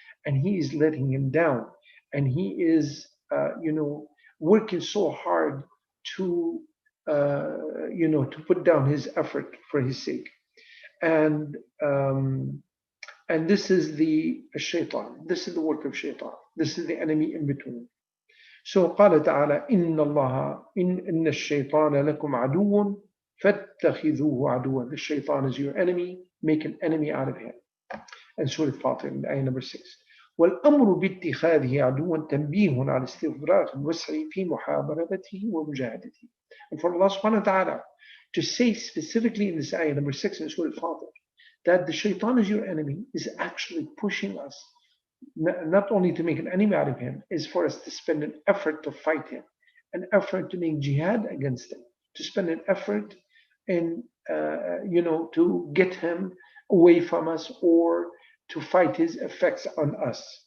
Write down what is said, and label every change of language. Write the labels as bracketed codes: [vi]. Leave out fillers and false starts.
[en] And he is letting him down. And he is, working so hard to, to put down his effort for his sake. And this is the shaitan. This is the work of shaitan. This is the enemy in between. So [ar] قال تعالى إن الله إن الشيطان لكم عدو فاتخذوه عدوا. [en] The shaitan is your enemy. Make an enemy out of him. And Surah Fatir in ayah number 6. [ar] والأمر باتخاذه عدوا تنبيه على استفراغ الوسع في محاربته ومجاهدته. [en] And for Allah subhanahu wa ta'ala to say specifically in this ayah number 6 in Surah Fatir that the shaitan is your enemy is actually pushing us not only to make an enemy out of him, is for us to spend an effort to fight him, an effort to make jihad against him, to spend an effort in, to get him away from us or to fight his effects on us.